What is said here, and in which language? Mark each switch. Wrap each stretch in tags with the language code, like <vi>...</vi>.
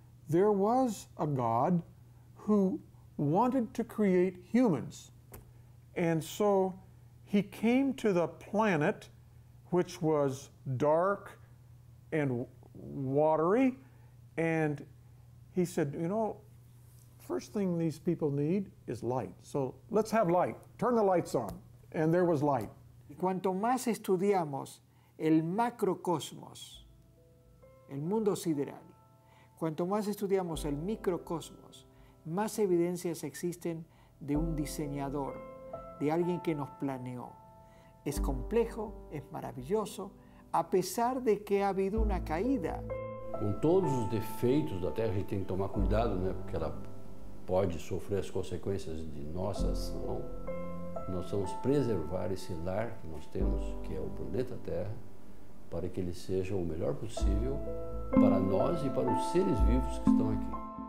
<en>There was a God who wanted to create humans, and so he came to the planet, which was dark and watery, and he said, first thing these people need is light. So let's have light. Turn the lights on. And there was light.</en> <es>Cuanto más estudiamos el macrocosmos, el mundo sideral, cuanto más estudiamos el microcosmos, más evidencias existen de un diseñador, de alguien que nos planeó. Es complejo, es maravilloso, a pesar de que ha habido una caída.</es> <pt>Com todos os defeitos da Terra, a gente tem que tomar cuidado, né? Porque ela pode sofrer as consequências de nossa ação. Nós vamos preservar esse lar que nós temos, que é o planeta Terra, para que ele seja o melhor possível para nós e para os seres vivos que estão aqui.</pt>